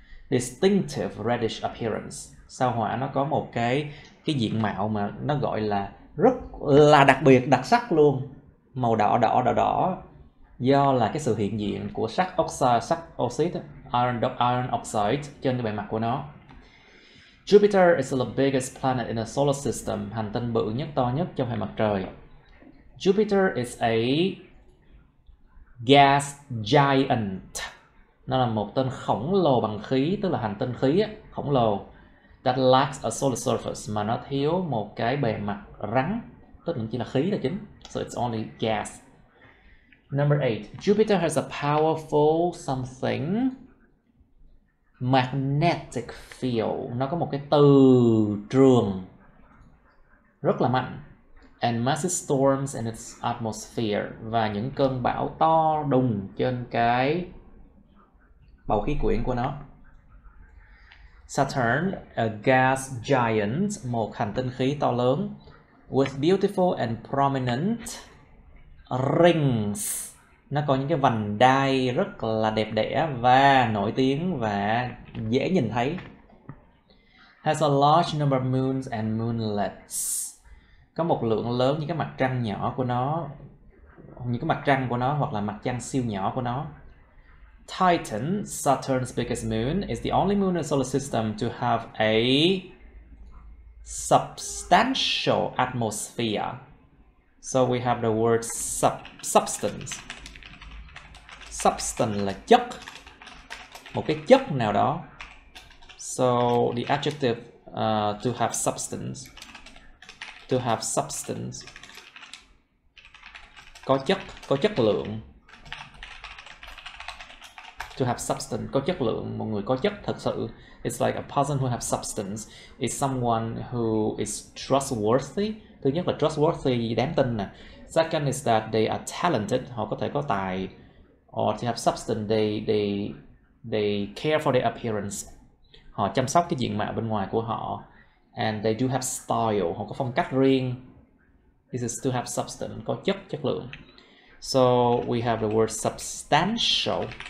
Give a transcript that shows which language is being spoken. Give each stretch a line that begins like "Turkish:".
English: distinctive reddish appearance.
Vietnamese: Sao Hỏa nó có một cái diện mạo mà nó gọi là rất là đặc biệt, đặc sắc luôn, màu đỏ, do là cái sự hiện diện của sắt oxide, iron oxide trên cái bề mặt của nó.
English: Jupiter is the biggest planet in the solar system,
Vietnamese: hành tinh bự nhất, to nhất trong hệ mặt trời.
English: Jupiter is a gas giant.
Vietnamese: Nó là một tên khổng lồ bằng khí, tức là hành tinh khí khổng lồ.
English: That lacks a solar surface,
Vietnamese: mà nó thiếu một cái bề mặt rắn, tức là chỉ là khí là chính.
English: So it's only gas. Number 8. Jupiter has a powerful something magnetic field.
Vietnamese: Nó có một cái từ trường rất là mạnh.
English: And massive storms in its atmosphere,
Vietnamese: và những cơn bão to đùng trên cái bầu khí quyển của nó.
English: Saturn, a gas giant,
Vietnamese: một hành tinh khí to lớn,
English: with beautiful and prominent rings.
Vietnamese: Nó có những cái vành đai rất là đẹp đẽ và nổi tiếng và dễ nhìn thấy.
English: Has a large number of moons and moonlets.
Vietnamese: Có một lượng lớn những cái mặt trăng nhỏ của nó, hoặc là mặt trăng siêu nhỏ của nó.
English: Titan, Saturn's biggest moon, is the only moon in the solar system to have a substantial atmosphere. So we have the word substance.
Vietnamese: Substance là chất, một cái chất nào đó.
English: So the adjective to have substance. To have substance.
Vietnamese: Có chất lượng.
English: To have substance,
Vietnamese: có chất lượng, một người có chất thật sự.
English: It's like a person who have substance is someone who is trustworthy.
Vietnamese: Thứ nhất là trustworthy, đáng tin nè.
English: Second is that they are talented,
Vietnamese: họ có thể có tài.
English: Or to have substance, they care for their appearance.
Vietnamese: Họ chăm sóc cái diện mạo bên ngoài của họ.
English: And they do have style,
Vietnamese: họ có phong cách riêng.
English: This is to have substance,
Vietnamese: có chất lượng.
English: So we have the word substantial.